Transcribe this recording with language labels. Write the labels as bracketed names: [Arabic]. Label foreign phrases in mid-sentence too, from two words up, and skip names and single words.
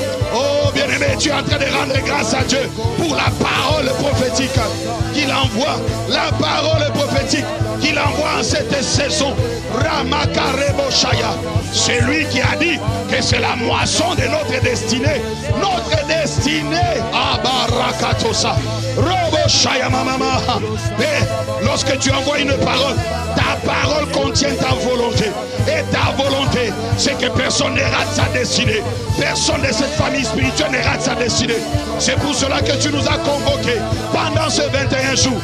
[French] Oh bien-aimé, tu es en train de rendre grâce à Dieu pour la parole prophétique qu'il envoie, la parole prophétique qu'il envoie en cette saison. Ramakareboshaya, c'est lui qui a dit que c'est la moisson de notre destinée. Notre destinée. Abarakatosa. Roboshaya mamama. Mais lorsque tu envoies une parole, ta parole contient ta volonté. Et ta volonté vérité, c'est que personne ne rate sa destinée. Personne de cette famille spirituelle ne rate sa destinée. C'est pour cela que tu nous as convoqués pendant ces 21 jours.